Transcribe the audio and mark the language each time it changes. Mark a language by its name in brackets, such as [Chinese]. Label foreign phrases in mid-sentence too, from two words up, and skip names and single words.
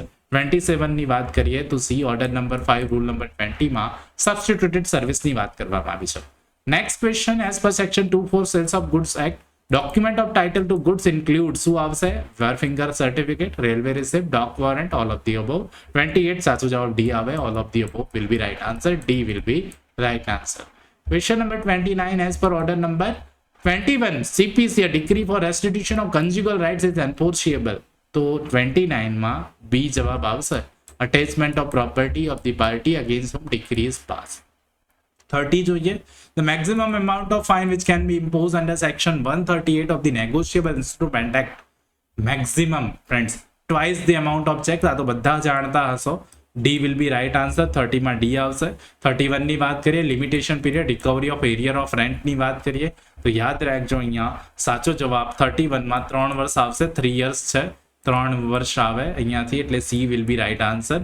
[Gujarati] 27 ની વાત કરીએ તો સી, [English] order number [Gujarati] 5 [English] rule number [Gujarati] 20 માં સબસ્ટિટ્યુટેડ સર્વિસની વાત કરવામાં આવી છે. [English] next question. as per section 24 sales of goods act, document of title to goods include [Gujarati] શું આવશે? [English] wharfinger certificate, railway receipt, dock warrant, all of the above. 28 [Gujarati] સાચો જવાબ ડી આવે, [English] all of the above will be right answer. D will be right answer. Question number 29. As per order number 21, CPC, a decree for restitution of conjugal rights is enforceable. [Gujarati] તો 29 માં બી જવાબ આવશે. [English] Attachment of property of the party against whom decree is passed. [Gujarati] 30 જોઈએ. [English] The maximum amount of fine which can be imposed under section 138 of the Negotiable Instrument Act. Maximum, friends, twice the amount of checks. [Gujarati] આ તો બધા જાણતા હશો. [English] D will be right answer. [Gujarati] 30 માં ડી આવશે. 31 ની વાત કરીએ, [English] limitation period, recovery of arrear of rentની [Gujarati] વાત કરીએ તો યાદ રાખજો અહીંયા સાચો જવાબ 31 માં 3 વર્ષ આવશે. 3 years છે, 3 વર્ષ આવે અહીંયાથી, એટલે [English] C will be right answer.